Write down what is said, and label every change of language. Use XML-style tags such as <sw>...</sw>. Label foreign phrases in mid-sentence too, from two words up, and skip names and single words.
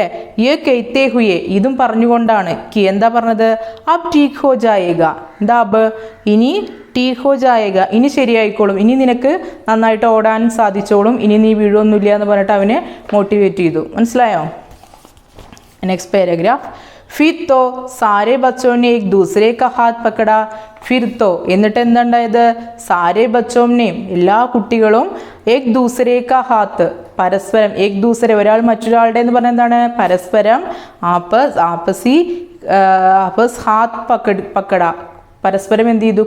<hi>ये कहते हुए</hi> <ml>ഇതും പറഞ്ഞുകൊണ്ടാണ് കി എന്താ പറഞ്ഞത്?</ml> <hi>अब ठीक हो जाएगा</hi> <ml>എന്താ അബ് ഇനി</ml> <hi>ठीक हो जाएगा</hi> <ml>ഇനി ശരിയായിക്കോളും, ഇനി നിനക്ക് നന്നായിട്ട് ഓടാൻ സാധിച്ചോളും, ഇനി നീ വീഴൊന്നുമില്ല എന്ന് പറഞ്ഞിട്ട് അവനെ മോട്ടിവേറ്റ് ചെയ്തു. മനസ്സിലായോ?</ml> <en>next paragraph.</en> <hi>फिर तो सारे बच्चों ने एक दूसरे का हाथ पकड़ा. फिर तो</hi> <ml>എന്നിട്ട് എന്തുണ്ടായത്?</ml> <hi>सारे बच्चों ने</hi> <ml>എല്ലാ കുട്ടികളും</ml> <hi>एक दूसरे का हाथ</hi> <ml>പരസ്പരം,</ml> <hi>एक दूसरे</hi> <ml>ഒരാൾ മറ്റൊരാളുടെ എന്ന് പറഞ്ഞാൽ എന്താണ്? പരസ്പരം</ml> <hi>आपसी हाथ पकड़ा</hi> <ml>പരസ്പരം എന്ത് ചെയ്തു?</ml>